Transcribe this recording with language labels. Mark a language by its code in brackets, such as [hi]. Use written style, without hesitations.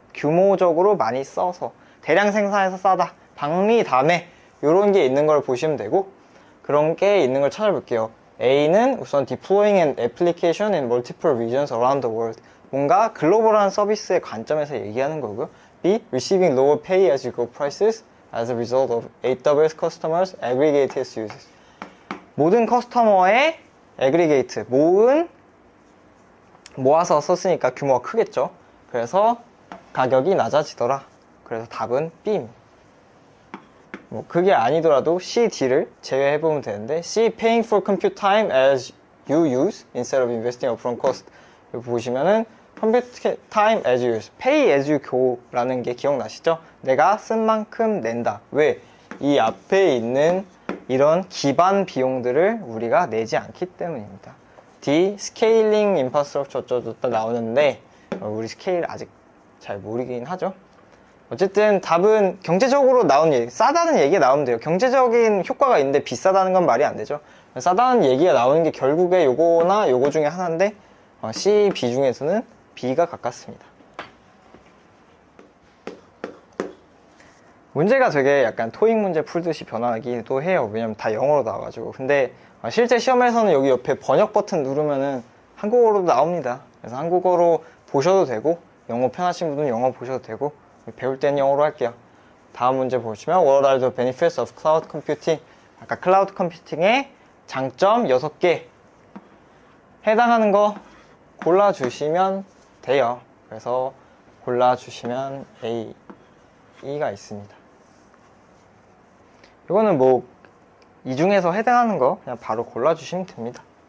[ko] 규모적으로 많이 써서 대량 생산해서 싸다. 박리 다매 이런 게 있는 걸 보시면 되고, 그런 게 있는 걸 찾아볼게요. A는 우선 [en] deploying an application in multiple regions around the world. [ko] 뭔가 글로벌한 서비스의 관점에서 얘기하는 거고요. B. [en] Receiving lower pay as you go prices as a result of AWS customers aggregate its users. [ko] 모든 커스터머의 aggregate, 모아서 썼으니까 규모가 크겠죠. 그래서 가격이 낮아지더라. 그래서 답은 B입니다. 그게 아니더라도 C, D를 제외해보면 되는데, [en] C, paying for compute time as you use instead of investing upfront cost. [ko] 여기 보시면은 [en] compute time as you use, pay as you go [ko] 라는 게 기억나시죠? 내가 쓴 만큼 낸다. 왜? 이 앞에 있는 이런 기반 비용들을 우리가 내지 않기 때문입니다. D, scaling infrastructure 어쩌다 나오는데 우리 스케일 아직 잘 모르긴 하죠. 어쨌든 답은 경제적으로 나온 얘기, 싸다는 얘기가 나오면 돼요. 경제적인 효과가 있는데 비싸다는 건 말이 안 되죠. 싸다는 얘기가 나오는 게 결국에 요거나 요거 중에 하나인데 C, B 중에서는 B가 가깝습니다. 문제가 되게 약간 토익 문제 풀듯이 변하기도 해요. 왜냐면 다 영어로 나와가지고. 근데 실제 시험에서는 여기 옆에 번역 버튼 누르면은 한국어로도 나옵니다. 그래서 한국어로 보셔도 되고, 영어 편하신 분은 영어 보셔도 되고, 배울 때는 영어로 할게요. 다음 문제 보시면 [en] What are the benefits of cloud computing? [ko] 아까 클라우드 컴퓨팅의 장점 6개 해당하는 거 골라주시면 돼요. 그래서 골라주시면 A가 있습니다. 이거는 이 중에서 해당하는 거 그냥 바로 골라주시면 됩니다.